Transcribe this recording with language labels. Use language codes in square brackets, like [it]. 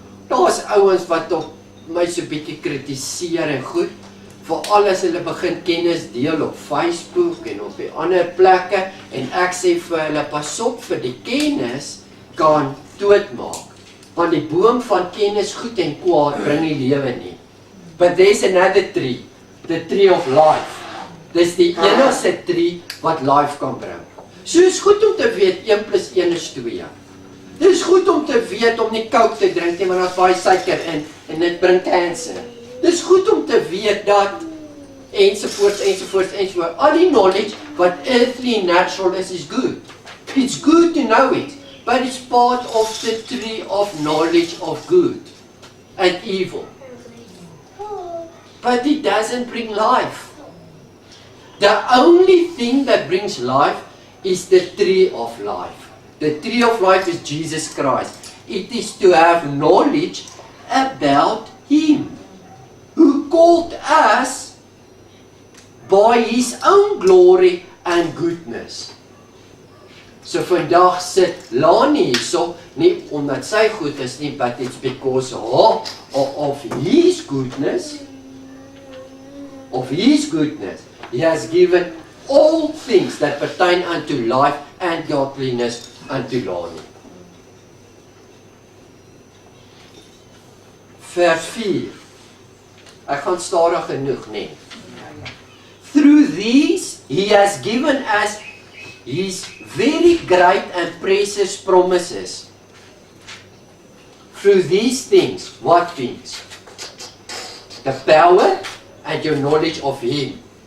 [af] Daar is ouens wat op my so bietjie kritiseer en goed, veral as hulle begin kennis deel op Facebook en op die ander plekke, en ek sê vir hulle, pas op vir die kennis kan doodmaak. Want die boom van kennis goed en kwaad bring nie lewe nie. [en] But there's another tree, the tree of life. [af] Dis die enigste tree wat life kan bring. So is goed om te weet 1 + 1 is 2. Dis goed om te weet om nie Coke te drink nie, want daar's baie suiker in en dit bring kanker. Dis goed om te weet dat ensovoorts. [en] Al die knowledge wat earthly and natural is good. It's good to know it, but it's part of the tree of knowledge of good and evil. But it doesn't bring life. The only thing that brings life is the tree of life. The tree of life is Jesus Christ. It is to have knowledge about Him, who called us by His own glory and goodness. [af] So vandag sit Lani hierso, nie omdat sy goed is nie, [en] but it's because of His goodness. Of His goodness. He has given all things that pertain unto life and godliness unto Lani. [af] Vers 4. Ek gaan stadig genoeg, nee. [en] Through these, He has given us His very great and precious promises. Through these things, what things? The power and your knowledge of Him.